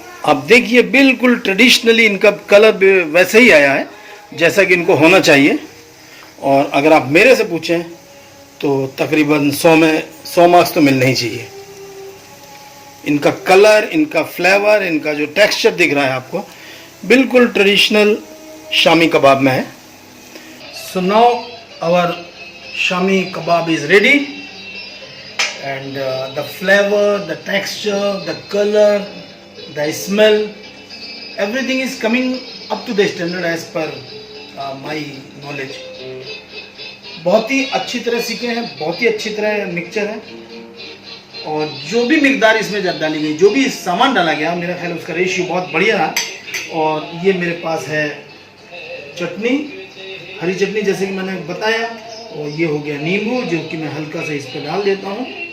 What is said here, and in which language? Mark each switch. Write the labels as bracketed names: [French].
[Hindi] अब देखिए बिल्कुल ट्रेडिशनली इनका कलर वैसे ही आया है जैसा कि इनको होना चाहिए। और अगर आप मेरे से पूछें तो तकरीबन 100 में 100 मार्क्स तो मिलने ही चाहिए। इनका कलर, इनका फ्लेवर, इनका जो टेक्सचर दिख रहा है आपको बिल्कुल ट्रेडिशनल शामी कबाब में है। [English] So now our Shami kebab is ready, and the flavor, the texture, the color, the smell, everything is coming up to the standard as per my knowledge. [Hindi] बहुत ही अच्छी तरह सीखे हैं, बहुत ही अच्छी तरह मिक्सचर है। और जो भी मिकदार इसमें डाली गई, जो भी सामान डाला गया, मेरा ख्याल उसका रेशियो बहुत बढ़िया रहा। और ये मेरे पास है चटनी, हरी चटनी जैसे कि मैंने बताया, और ये हो गया नींबू जो कि मैं हल्का सा इस पर डाल देता हूँ।